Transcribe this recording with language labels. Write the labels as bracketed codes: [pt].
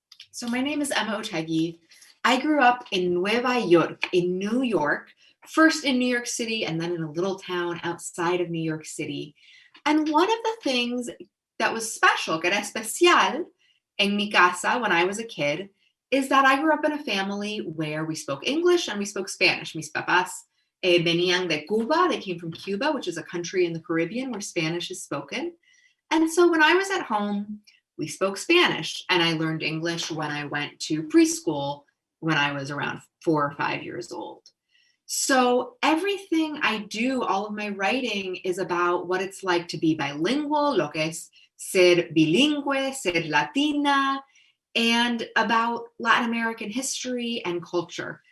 [en] So my name is Emma Otegui. I grew up in Nueva York, in New York, first in New York City and then in a little town outside of New York City. And one of the things that was special, [es] que era especial, en mi casa [en] when I was a kid, is that I grew up in a family where we spoke English and we spoke Spanish. [es] Mis papás venían de Cuba. [en] They came from Cuba, which is a country in the Caribbean where Spanish is spoken. And so when I was at home, we spoke Spanish, and I learned English when I went to preschool when I was around 4 or 5 years old. So everything I do, all of my writing, is about what it's like to be bilingual, [es] lo que es ser bilingüe, ser latina, [en] and about Latin American history and culture.